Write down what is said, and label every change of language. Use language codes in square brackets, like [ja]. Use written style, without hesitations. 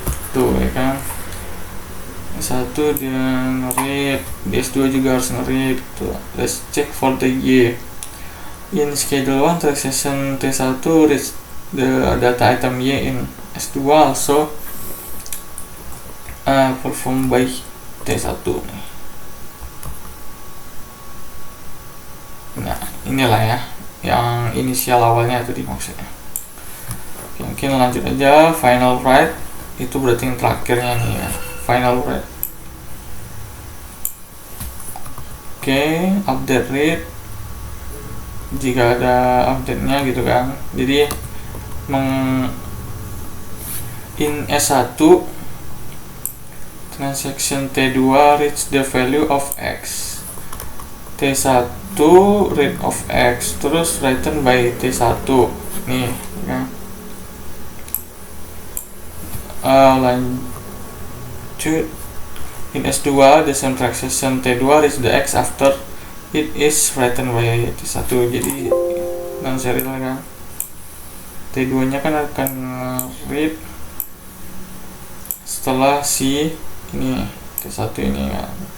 [id] Tuh ya kan, S1 dia nge-read, di S2 juga harus nge-read gitu. [en] Let's check for the Y. In schedule 1 transaction T1 reads the data item Y in S2 also performed by T1 nih. [id] Nah inilah ya yang inisial awalnya tadi maksudnya. Oke, mungkin lanjut aja. Final write itu berarti yang terakhirnya nih ya, final write. Oke, update read jika ada update nya gitu kan. [en] Jadi in S1 transaction T2 reads the value of X, T1 read of X, [id] terus [en] written by T1 nih ya. Lanjut, in S2 the same transaction T2 reads the X after it is written by T1. [id] Jadi non serial kan, T2 nya kan akan read setelah si ini T1 ini kan.